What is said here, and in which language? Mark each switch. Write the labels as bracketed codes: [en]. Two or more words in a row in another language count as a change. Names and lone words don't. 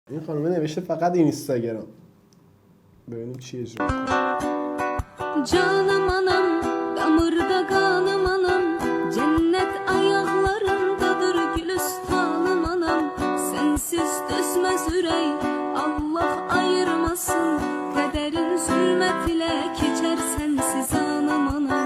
[fa] این خانم نوشته فقط اینستاگرام. ببینیم چی اجرا می‌کنه. [az] Canım anam, damırda kanım anam, cennet ayaklarındadır gülistanım anam. Sensiz düşmez ürey, Allah ayırmasın. Kaderin zulmet ile geçer sensiz anam anam.